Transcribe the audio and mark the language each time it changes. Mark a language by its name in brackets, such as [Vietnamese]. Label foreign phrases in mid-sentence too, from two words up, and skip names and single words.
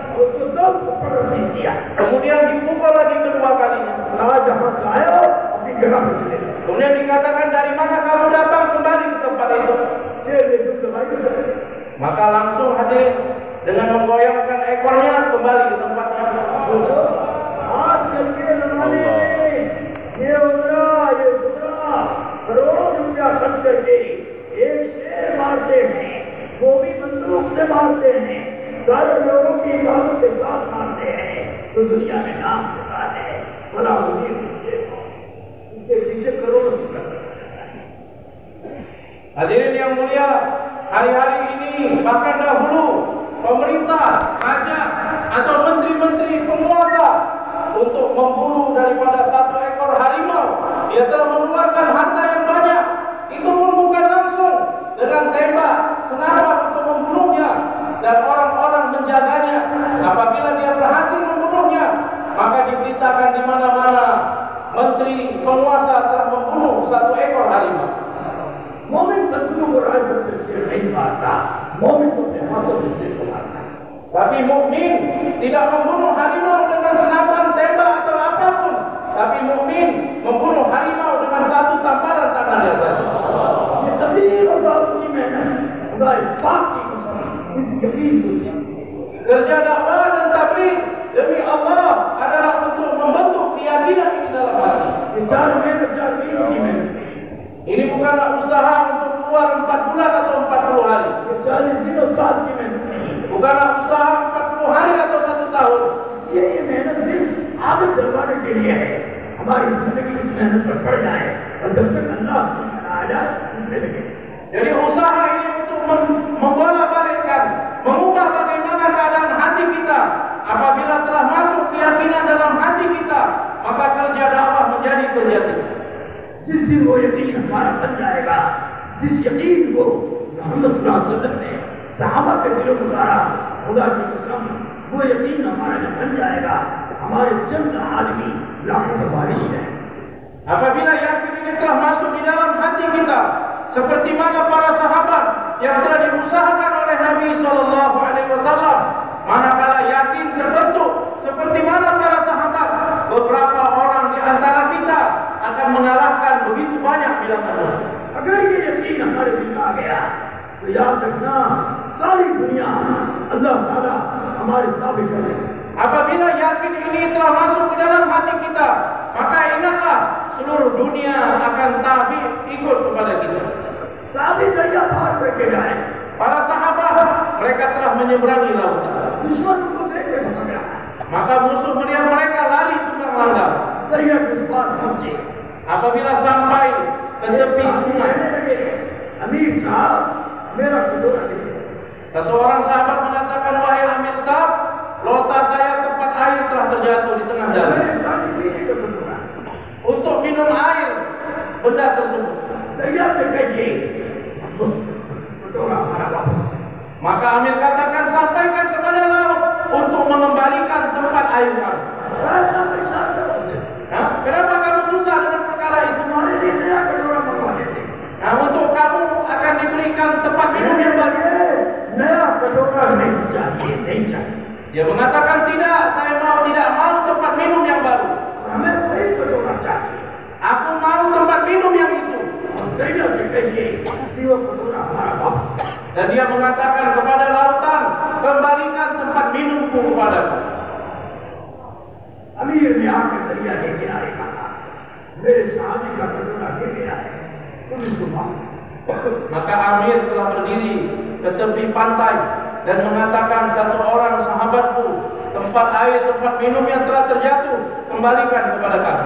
[Indonesian] Kemudian dipukul lagi kedua kalinya. Kemudian dikatakan, dari mana kamu datang, kembali ke tempat itu. Maka langsung hadirin dengan menggoyangkan ekornya kembali ke tempatnya. [Hindi] करोड़ों रुपया खर्च करके एक शेर मारते हैं, वो भी बंदूक से मारते हैं, सारे लोगों की इबादत के साथ मारते हैं, तो दुनिया में नाम होता है भला वजीर इसके पीछे करोड़ों रुपया। [Indonesian] Hadirin yang mulia, hari-hari ini bahkan dahulu pemerintah, raja atau menteri-menteri penguasa untuk membunuh daripada satu ekor harimau, dia telah mengeluarkan harta yang banyak. Itu pun bukan langsung dengan tembak senapan untuk membunuhnya dan orang-orang menjaganya. Apabila dia berhasil membunuhnya, maka diberitakan di mana-mana menteri penguasa telah membunuh satu ekor harimau. [Hindi] मोमिन बंदूक और राइफल से शेर नहीं मारता, मोमिन तो अपने हाथों से शेर को मारता है। [Indonesian] Tapi mukmin tidak membunuh harimau dengan senapan, tembak atau apapun. Tapi mukmin membunuh harimau dengan satu tamparan tangannya saja. [Hindi] ये तबलीग और दावत की मेहनत खुदा पाक की कसम इस यकीन को [Indonesian] Kerja dakwah dan tabligh demi Allah adalah untuk membentuk keyakinan ini dalam hati. [Hindi] ये चार महीने की मेहनत [Indonesian] Ini bukanlah usaha untuk keluar 4 bulan atau 40 hari. [Hindi] ये 40 दिन और 7 की मेहनत नहीं, [Indonesian] Bukanlah usaha 40 hari atau 1 tahun. [Hindi] ये मेहनत सिर्फ आदत डलवाने के लिए है। हमारी जिंदगी इस मेहनत पर पड़ जाए और जब तक अल्लाह आ जाए इसमें लगे। [Indonesian] Jadi usaha ini untuk membolak-balikkan, mengubah bagaimana keadaan hati kita. Apabila telah masuk keyakinan dalam hati kita, maka kerja dakwah menjadi kerja kita. [Hindi] जिस दिन वो यकीन हमारा बन जाएगा, जिस यकीन को मोहम्मद [Arabic] صلى الله عليه وسلم [Hindi] ने सहाबा के दिलों में उतारा, खुदा की कसम वो यकीन हमारा जब बन जाएगा, हमारे चंद आदमी लाखों में वारिस हैं। [Indonesian] Apabila yakin ini telah masuk di dalam hati kita, seperti mana para sahabat yang telah diusahakan oleh Nabi [Arabic] صلى الله عليه وسلم, [Indonesian] manakala yakin terbentuk seperti mana para sahabat, beberapa orang di antara kita akan mengalahkan begitu banyak bilangan musuh. [Hindi] अगर ये यकीन हमारे दिल में आ गया, तो याद रखना सारी दुनिया [Arabic] الله تعالى [Hindi] हमारे ताबे कर देगा। [Indonesian] Apabila yakin ini telah masuk ke dalam hati kita, maka ingatlah seluruh dunia akan tabi [Hindi] करके जाए। [Indonesian] Para sahabat mereka telah menyeberangi lautan. [Hindi] दुश्मन को देख के भाग रहा है। [Indonesian] Maka musuh melihat mereka lari tunggang langgang. [Hindi] दरिया के उस पार पहुंचे। [Indonesian] Apabila sampai ke tepi sungai, [Hindi] कहने लगे, अमीर साहब मेरा कटोरा दे दो। [Indonesian] satu orang sahabat mengatakan, wahai Amir Sahab, lota saya tempat air telah terjatuh di tengah jalan. [Hindi] मैंने पानी पीने का कटोरा। [Indonesian] Untuk minum air benda tersebut. [Hindi] दरिया से कहिए कटोरा हमारा वापस। [Indonesian] Maka Amir katakan, sampaikan kepada laut untuk mengembalikan tempat air kami. [Hindi] इतना परेशान करोगे? Hah? [Indonesian] Kenapa kamu susah dengan perkara itu? [Hindi] तुम्हारे लिए नया कटोरा मंगवा देते। [Indonesian] Nah, untuk kamu akan diberikan tempat minum yang baru. [Hindi] नया कटोरा नहीं चाहिए, नहीं चाहिए। [Indonesian] Dia mengatakan, tidak, saya tidak mau tempat minum yang baru. [Hindi] हमें वही कटोरा चाहिए। [Indonesian] Aku mau tempat minum yang itu. [Hindi] दरिया से कहिए कि वो कटोरा हमारा वापस। [Indonesian] Dan dia mengatakan kepada lautan, kembalikan tempat minumku kepadaku. [Hindi] अमीर ने आकर दरिया के किनारे कहा, मेरे सामने का कटोरा गिर गया है, तुम इसको मारो। [Indonesian] Maka Amir telah berdiri ke tepi pantai dan mengatakan, satu orang sahabatku, tempat air, tempat minum yang telah terjatuh, kembalikan kepada kami.